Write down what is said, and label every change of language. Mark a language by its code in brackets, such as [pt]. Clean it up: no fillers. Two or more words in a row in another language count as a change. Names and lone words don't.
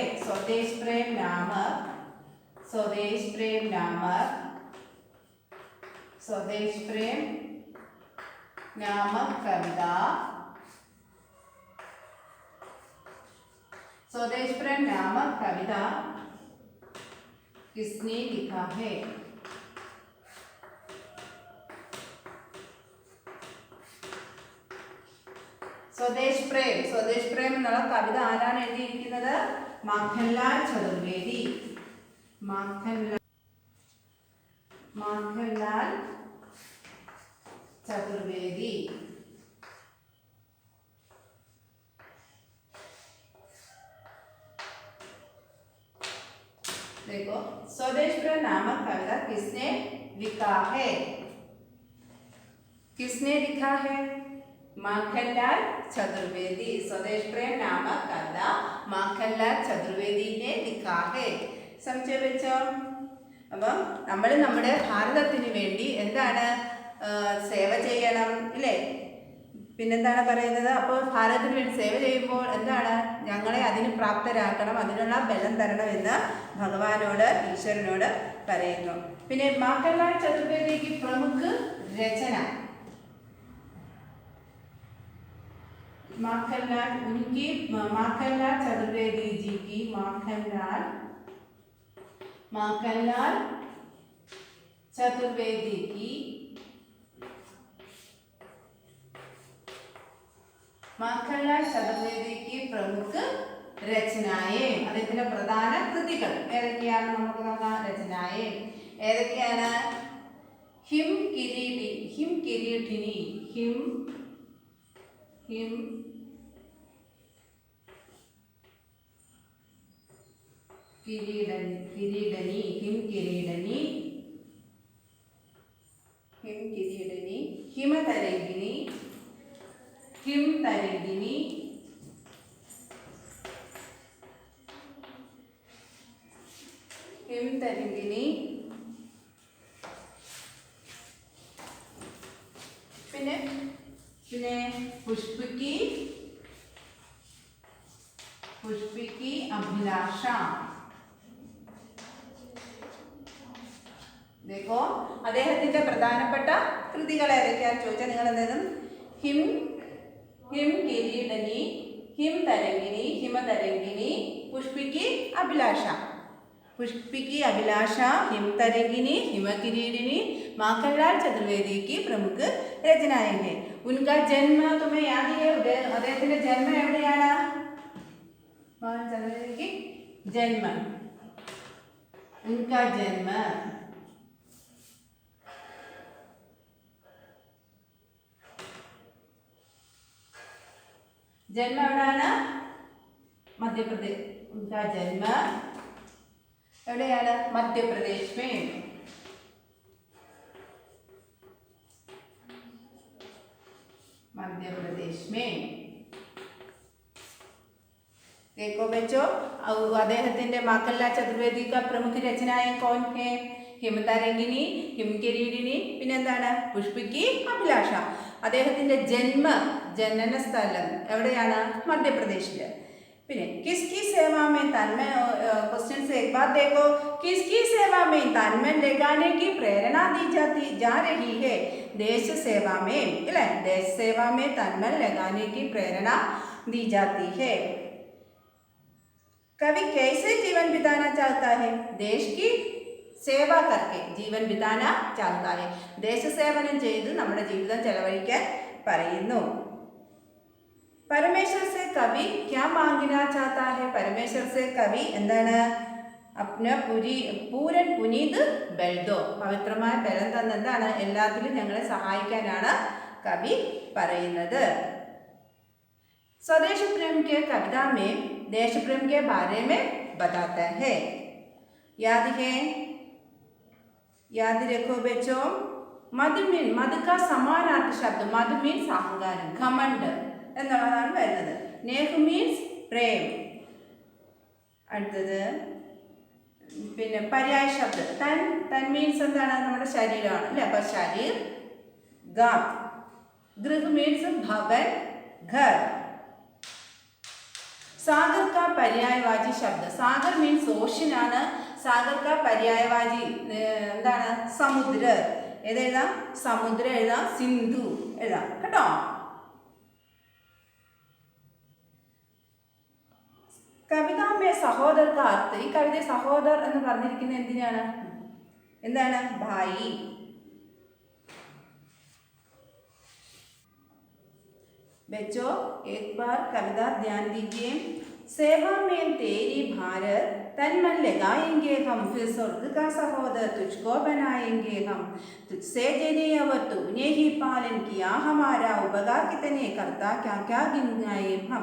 [hi] स्वदेश प्रेम नामक कविता स्वदेश प्रेम नामक कविता किसने लिखा है? [ml] स्वदेश प्रेम എന്നുള്ള കവിത ആരാണ് എഴുതിയിരിക്കുന്നത്? മാഖൻലാൽ ചതുർവേദി. മാഖൻലാൽ चतुर्वेदी. [hi] देखो स्वदेश प्रेम नामक कविता किसने लिखा है? माखनलाल चतुर्वेदी. स्वदेश प्रेम नामक कविता माखनलाल चतुर्वेदी ने लिखा है. समझे बच्चों? [ml] അപ്പം നമ്മൾ നമ്മുടെ ഭാരതത്തിന് വേണ്ടി എന്താണ് സേവ ചെയ്യണം ഇല്ലേ? പിന്നെന്താണ് പറയുന്നത്? അപ്പോൾ ഭാരതത്തിന് വേണ്ടി സേവ ചെയ്യുമ്പോൾ എന്താണ്? ഞങ്ങളെ അതിന് പ്രാപ്തരാക്കണം, അതിനുള്ള ബലം തരണമെന്ന് ഭഗവാനോട് ഈശ്വരനോട് പറയുന്നു. പിന്നെ മാഖൻലാൽ ചതുർവേദിക്ക് പ്രമുഖ രചന [hi] माखनलाल चतुर्वेदी जी की माखनलाल चतुर्वेदी की प्रमुख രചനായേ [ml] അദ്ദേഹത്തിന്റെ പ്രധാന കൃതികൾ ഏതൊക്കെയാണ് നമുക്ക് നോക്കാം. രചനായേ ഏതൊക്കെയാണ്? [hi] हिम किरीटी, हिम किरीटिनी, हिम हिम किरीडनी, किरीडनी, हिम किरीडनी, हिम किरीडनी, हिम तरंगिनी, हिम तरंगिनी, हिम तरंगिनी, [ml] പിന്നെ പിന്നെ പുഷ്പിकी, പുഷ്പിकी അഭിലാഷ. देखो അദ്ദേഹത്തിന്റെ പ്രധാനപ്പെട്ട കൃതികൾ ഏതൊക്കെയാണെന്ന് ചോദിച്ചാൽ നിങ്ങൾ എന്തെങ്കിലും ഹിം ഹിം കിരീടനി, ഹിം തരംഗിനി, ഹിമതരംഗിനി, പുഷ്പിकी അഭിലാഷ. [hi] पुष्पिकी अभिलाषा, हिम तरंगिनी, हिम किरीटिनी माखनलाल चतुर्वेदी की प्रमुख रचनाएं हैं. उनका जन्म तुम्हें याद है? [ml] അദ്ദേഹത്തിന്റെ ജന്മം എവിടെയാണ്? മാഖൻലാൽ ചതുർവേദി [hi] की जन्म, उनका जन्म जन्म [ml] എവിടെയാണ്? മധ്യപ്രദേശ്. [hi] उनका जन्म എവിടെയാണ്? മധ്യപ്രദേശ് में. मध्य प्रदेश में. देखो बच्चों, അദ്ദേഹത്തിന്റെ മാഖൻലാൽ ചതുർവേദി का प्रमुख रचनाएं कौन है? [ml] ഹിമതരംഗിനി, ഹിം കിരീടിനി, പിന്നെ എന്താണ്? പുഷ്പിकी അഭിലാഷ. അദ്ദേഹത്തിന്റെ ജനന സ്ഥലം എവിടെയാണ്? മധ്യപ്രദേശിൽ. [hi] പിന്നെ किसकी सेवा में तन्मय, क्वेश्चन से एक बात देखो, किसकी सेवा में तन्मय लगाने की प्रेरणा दी जा रही है? देश सेवा में, इले देश सेवा में तन्मय लगाने की प्रेरणा दी जाती है. कवि कैसे जीवन बिताना चाहता है? देश की സേവ करके ജീവൻ बिताना चाहता है. [ml] ദേശസേവനം ചെയ്ത് നമ്മുടെ ജീവിതം ചെലവഴിക്കാൻ പറയുന്നു. [hi] परमेश्वर से कवि क्या मांगना चाहता है? परमेश्वर से कवि എന്താണ്? अपना पूरन पुनीत बल दो, [ml] പവിത്രമായ ബലം തന്ന എന്താണ്? എല്ലാത്തിലും ഞങ്ങളെ സഹായിക്കാനാണ് കവി പറയുന്നത്. [hi] स्वदेश प्रेम के कविता में देश प्रेम के बारे में बताता है. याद है? याद रखो बच्चों. मद मीन, मद का समानार्थी शब्द, मद मीन्स अहंकार, घमंड [ml] എന്നുള്ളതാണ് വരുന്നത്. നേഹ് മീൻസ് പ്രേം. അടുത്തത് പിന്നെ പര്യായ ശബ്ദം തൻ. തൻ മീൻസ് എന്താണ്? നമ്മുടെ ശരീരമാണ് അല്ലേ? അപ്പോൾ [hi] शरीर, गात. गृह मीन्स भवन, घर. സാഗർ का पर्यायवाची शब्द, [ml] സാഗർ മീൻസ് ഓഷ്യൻ ആണ്. [hi] സാഗർ का पर्यायवाची എന്താണ്? സമുദ്ര. [ml] ഏതെഴുതാം? സമുദ്ര എഴുതാം, സിന്ധു എഴുതാം കേട്ടോ. [hi] कविता में सहोदर का अर्थ, [ml] ഈ കവിത സഹോദർ എന്ന് പറഞ്ഞിരിക്കുന്നത് എന്തിനാണ്? എന്താണ്? ഭായി. [hi] बच्चों एक बार कविता ध्यान दीजिए. सेवा में तेरी भारत तन मन लगाएंगे हम, फिर स्वर्ग का सहोदर तुझको बनाएंगे हम. तुझसे जने और तूने ही पालन किया हमारा, उपकार कितने करता क्या क्या गिनाए हम.